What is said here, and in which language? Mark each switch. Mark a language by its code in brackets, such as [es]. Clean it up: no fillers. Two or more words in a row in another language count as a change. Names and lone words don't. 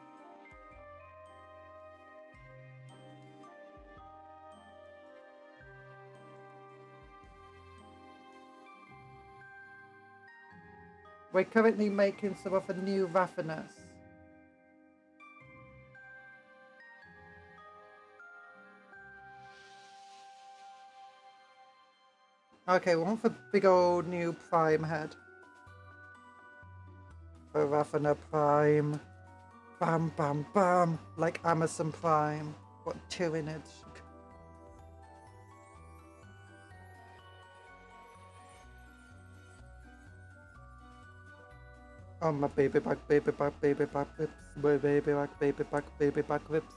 [en] We're currently making some of the new Raffiners. Okay, we want the big old new Prime head. For Raffiner Prime. Bam, bam, bam. Like Amazon Prime. What 2 in it? Oh, my baby back ribs. My baby back ribs.